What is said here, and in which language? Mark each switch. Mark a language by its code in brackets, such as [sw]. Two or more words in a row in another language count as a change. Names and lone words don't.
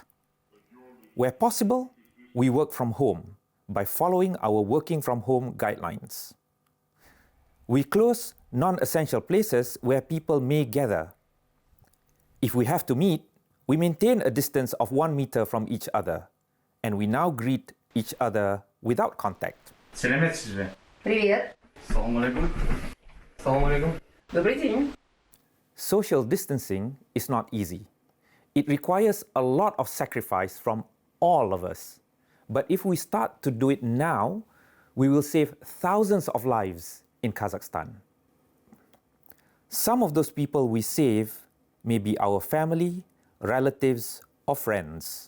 [en] Where possible, we work from home by following our working from home guidelines. We close non-essential places where people may gather. If we have to meet, we maintain a distance of 1 meter from each other, and we now greet each other without contact. [kk] Сәлеметсіз бе? [ru] Привет. [kk] Ассалаумалейкум. Ассалаумалейкум. [ru] Добрый день. [en] Social distancing is not easy. It requires a lot of sacrifice from all of us. But if we start to do it now, we will save thousands of lives in Kazakhstan. Some of those people we save may be our family, relatives, or friends.